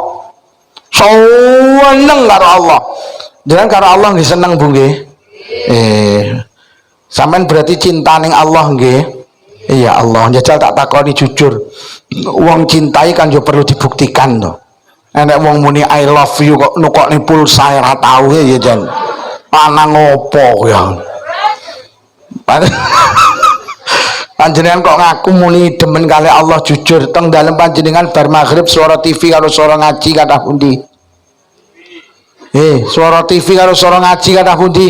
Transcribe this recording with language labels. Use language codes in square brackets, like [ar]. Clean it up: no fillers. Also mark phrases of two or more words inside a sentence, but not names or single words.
[jv] Seneng karo Allah. Jenengan karo Allah nggih seneng Bu nggih? Sampean berarti cinta ning Allah nggih? Iya Allah. Njajal tak takoni jujur. Wong cintai kan yo perlu dibuktikan to. Enek wong muni [en] I love you [jv] kok nukokne pulsa ora tau ya jan. Lanang opo ya? Panjenengan kok ngaku muni demen kali Allah jujur teng dalem panjenengan bar maghrib suara TV karo suara ngaji kathah pundi? Suara TV karo suara ngaji kathah pundi?